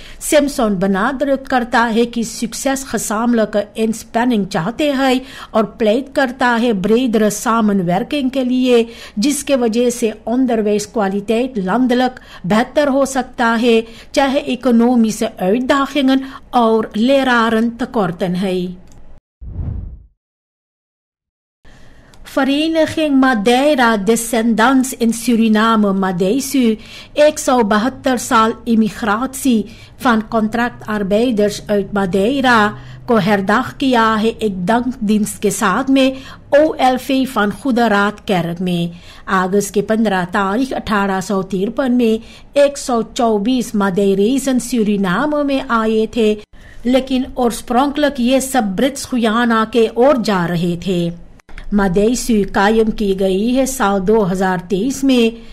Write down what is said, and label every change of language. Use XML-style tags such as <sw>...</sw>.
<hi>Simpson benadrukt करता है कि</hi> <nl>succes gezamenlijke inspanning</nl> <hi>चाहते हैं और प्लेट करता है</hi> <nl>bredere samenwerking</nl> <hi>के लिए, जिसके वजह से</hi> <nl>onderwijs kwaliteit landelijk</nl> <hi>बेहतर हो सकता है, चाहे</hi> <nl>economische uitdagingen</nl> <hi>और</hi> <nl>leraren tekorten</nl> <hi>है.</hi> <nl>Vereniging Madeira Descendants in Suriname, Madeisu, 172 साल immigratie van contractarbeiders uit Madeira को herdacht</nl> <hi>किया है</hi> <nl>एक dankdienst</nl> <hi>के साथ में</hi> <nl>OLV van Goede Raad Kerk में.</nl> <hi>अगस्त के 15 तारीख 1853 में 124 Madeirensen Suriname में आए थे, लेकिन oorspronkelijk ये सब ब्रिट्स गुयाना के ओर जा रहे थे. मदेइसु कायम की गई है साल 2023 में.</hi>